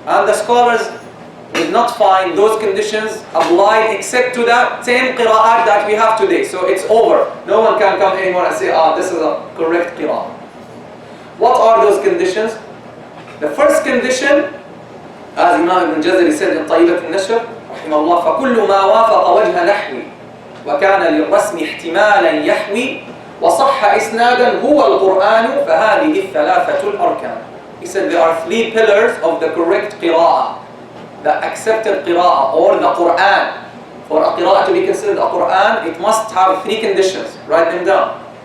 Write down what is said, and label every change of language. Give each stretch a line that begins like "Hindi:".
English: And the scholars did not find those conditions applied except to the 10 qira'at that we have today. So it's over. No one can come anymore and say, this is a correct qira'ah. What are those conditions? The first condition, as Imam Aljazariyya said in
Arabic: طيبة النشر رحمه الله, فكل ما وافق وجه نحوي وكان للرسم احتمالا يحوي وصح إسنادا هو القرآن فهذه الثلاثة الأركان.
English: He said there are 3 pillars of the correct qira'ah, the accepted qira'ah or the Quran. For a qira'ah to be considered a Quran, it must have 3 conditions. Write them down.